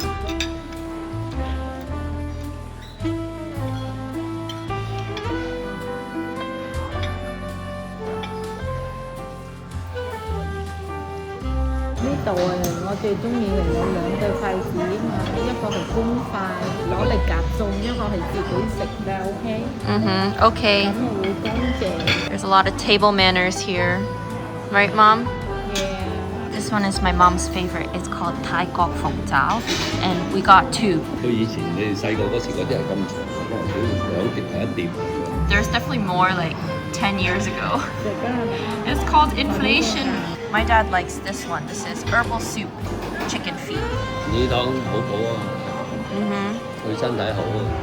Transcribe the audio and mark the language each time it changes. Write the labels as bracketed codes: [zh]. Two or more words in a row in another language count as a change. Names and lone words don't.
[yue] 呢度啊，我最中意係有兩對筷子啊嘛，一個係公筷攞嚟夾餸，一個係自己食嘅，OK？ [en] Okay. [yue] 咁我會乾淨。 [en] There's a lot of table manners here. Right, Mom? Yeah. This one is my mom's favorite. It's called Thai Gok Fong Zhao. And we got two. [yue] 佢以前你哋細個嗰時嗰啲係咁長，可能佢兩碟係一碟。 [en] There's definitely more like 10 years ago. [yue] 食㗎。 [en] It's called inflation. My dad likes this one. This is herbal soup, chicken feet. [yue] 呢湯好好啊，對身體好啊。